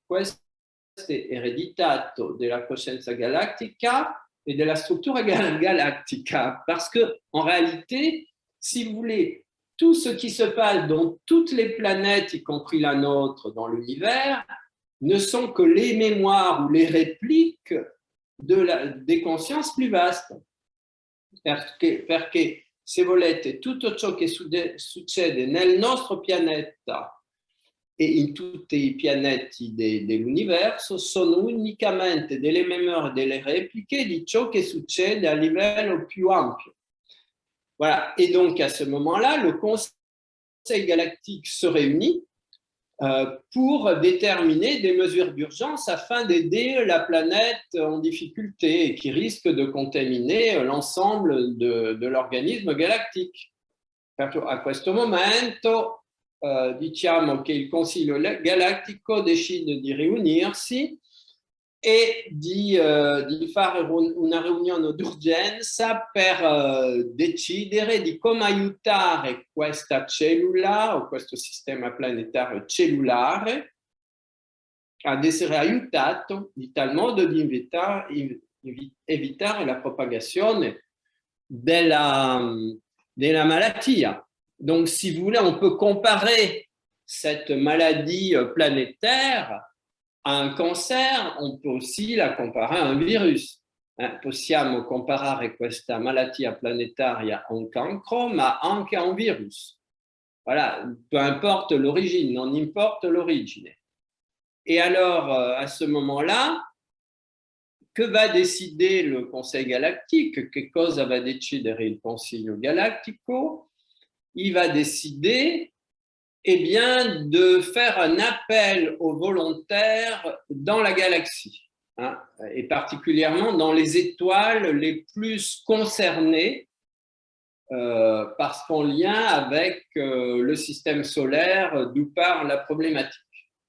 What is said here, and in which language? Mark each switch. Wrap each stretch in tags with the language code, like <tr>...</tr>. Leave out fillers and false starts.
<it>Questo è ereditato della coscienza galattica</it> <fr>et de la structure galactica, parce que en réalité, si vous voulez, tout ce qui se passe dans toutes les planètes, y compris la nôtre dans l'univers, ne sont que les mémoires ou les répliques des consciences plus vastes.</fr> <it>Perché se volete, tutto ciò che succede nel nostro pianeta e in tutti i pianeti dell'universo sono unicamente delle memorie, delle repliche di ciò che succede a livello più ampio.</it> <fr>Voilà. Et donc, à ce moment-là, le Conseil galactique se réunit pour déterminer des mesures d'urgence afin d'aider la planète en difficulté et qui risque de contaminer l'ensemble de l'organisme galactique.</fr> <it>A questo momento diciamo che il Consiglio Galattico decide di riunirsi e di fare una riunione d'urgenza per decidere di come aiutare questa cellula o questo sistema planetario cellulare ad essere aiutato di tal modo di evitare la propagazione della malattia.</it> <fr>Donc, si vous voulez, on peut comparer cette maladie planétaire a un cancer, on peut aussi la comparer a un virus.</fr> <it>Possiamo comparare questa malattia planetaria a un cancro, ma anche a un virus.</it> <fr>Voilà, peu importe l'origine, non importe l'origine. Et alors, à ce moment-là, que va décider le Conseil galactique?</fr> <it>Che cosa va decidere il Consiglio Galattico?</it> <fr>Il va décider, eh bien, de faire un appel aux volontaires dans la galaxie, et particulièrement dans les étoiles les plus concernées parce qu'en lien avec le système solaire d'où part la problématique.</fr>